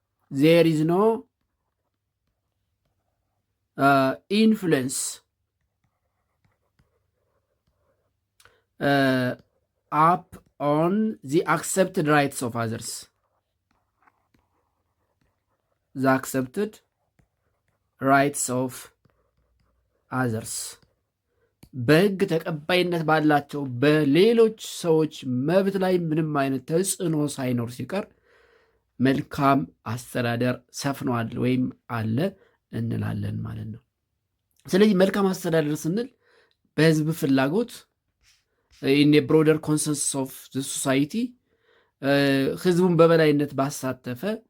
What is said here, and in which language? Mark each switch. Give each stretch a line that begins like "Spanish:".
English: there is no influence up on the accepted rights of others. The accepted rights of others.
Amharic: በሕግ ተቀባይነት ባላቸው በሌሎች ሰዎች መብት ላይ ምንም አይነት ተጽዕኖ ሳይኖር ሲቀር መልካም አስተዳደር ሰፍኗል ወይም አለ እንላለን ማለት ነው። ስለዚህ መልካም አስተዳደር ስንል በህዝብ ፍላጎት
English: in a broader consensus of the society
Amharic: ህዝቡን በበላይነት ባሳተፈ